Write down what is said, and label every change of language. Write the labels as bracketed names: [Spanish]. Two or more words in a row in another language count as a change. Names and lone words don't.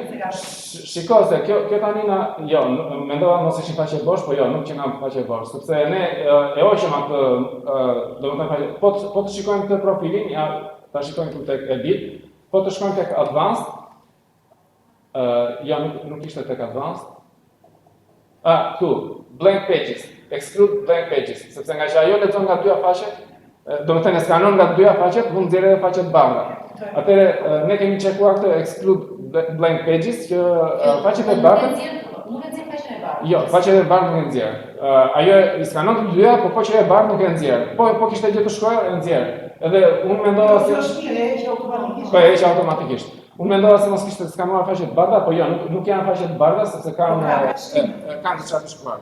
[Albanian] Shiko se kjo tani jo, mendova mos ishin faqe bosh, po jo, nuk që nga faqe bosh, sepse ne e hoqëm atë, domethënë po të shikojmë këtë profilin, ta shikojmë këtu tek edit, po të shkojmë tek advanced, ja nuk ishte tek advanced. Këtu, [English] blank pages, exclude blank pages, [Albanian] sepse nga që ajo lexon nga dyja faqet, do të thënë skanon nga dyja faqet, mund nxjerrë edhe faqet bardha. Atëherë ne kemi çekuar këtë [English] exclude blank pages [Albanian] që faqet e bardha nuk e nxjerr faqen e bardhë. Jo, faqet e bardhë nuk e nxjerr. Ajo i skanon të dyja, po faqja e bardhë nuk e nxjerr. Po kishte gjetur shkruar e nxjerr. Edhe unë mendova se është mirë, e që automatikisht. Po e heq automatikisht. Unë mendova se mos kishte skanuar faqet bardha, po jo, nuk janë faqet bardha sepse kanë diçka të shkruar.